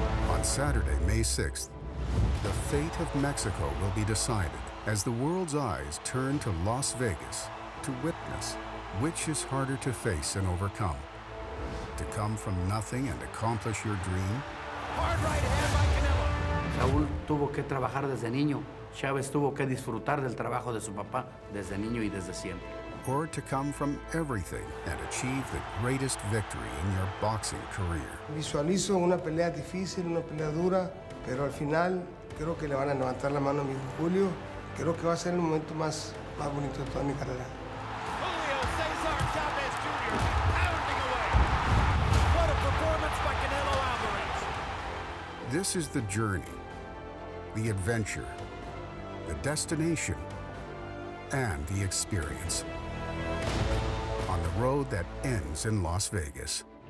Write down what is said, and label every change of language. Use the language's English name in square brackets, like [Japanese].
[English] On Saturday, May 6th, the fate of Mexico will be decided as the world's eyes turn to Las Vegas to witness which is harder to face and overcome. To come from nothing and accomplish your dream, Hard right hand by Canelo. [Spanish] Saúl tuvo que trabajar desde niño. Chávez tuvo que disfrutar del trabajo de su papá desde niño y desde siempre. [English] or to come from everything and achieve the greatest victory in your boxing career. [Spanish] Visualizo una pelea difícil, una pelea dura, pero al final creo que le van a levantar la mano a mi hijo Julio. Creo que va a ser el momento más bonito de toda mi carrera. [English] Julio Cesar Chavez Jr. pounding away. What a performance by Canelo Alvarez. This is the journey, the adventure, the destination, and the experience on the road that ends in Las Vegas.